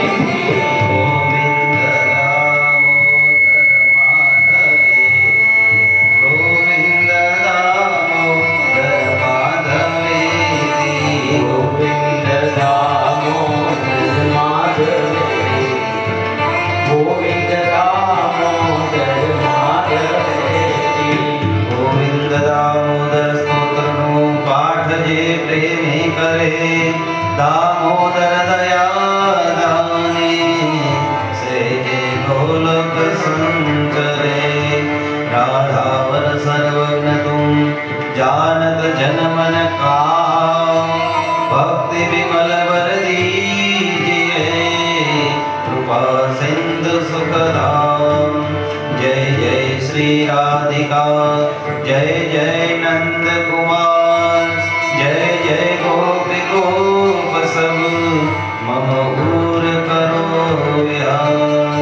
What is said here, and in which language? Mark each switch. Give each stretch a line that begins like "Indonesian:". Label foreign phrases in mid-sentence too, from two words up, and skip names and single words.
Sanskrit: गोविंद दामोदर माधवेति, गोविंद दामोदर माधवेति। गोविंद दामोदर माधवेति, गोविंद दामोदर माधवेति।
Gujarati: गोविंद दामोदर स्तोत्रનું પાઠ જે પ્રેમી કરે, દામોદર દયા દાને, સેજે ગોલોક સંચરે।
Hindi: राधावर सर्वज्ञ तुम जानत जन मन का, भक्ति विमल वर दीजिए, कृपा सिंधु सुखदाम। जय जय श्री राधिका, जय जय नंद कुमार, जय जय गोपी गोप सब, मम ऊर करो विहार।